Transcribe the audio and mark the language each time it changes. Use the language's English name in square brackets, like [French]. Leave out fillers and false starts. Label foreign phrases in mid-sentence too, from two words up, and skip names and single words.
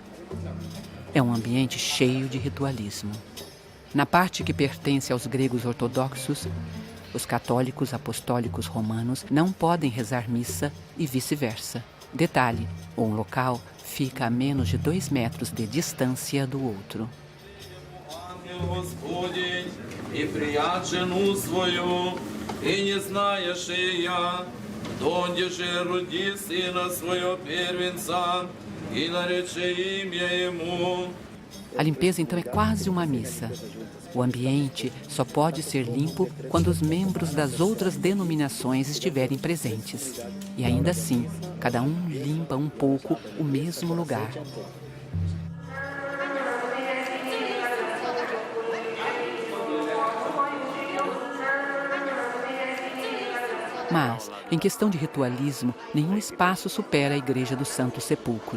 [Portuguese] É um ambiente cheio de ritualismo. Na parte que pertence aos gregos ortodoxos, os católicos apostólicos romanos não podem rezar missa e vice-versa. Detalhe, um local fica a menos de 2 metros de distância do outro. [Church Slavic] И прият жену свою, и не знаешь и я, донде же роди сына своего первенца, и нарече имя ему. [Portuguese] A limpeza, então, é quase uma missa. O ambiente só pode ser limpo quando os membros das outras denominações estiverem presentes. E ainda assim, cada um limpa um pouco o mesmo lugar. Mas, em questão de ritualismo, nenhum espaço supera a Igreja do Santo Sepulcro.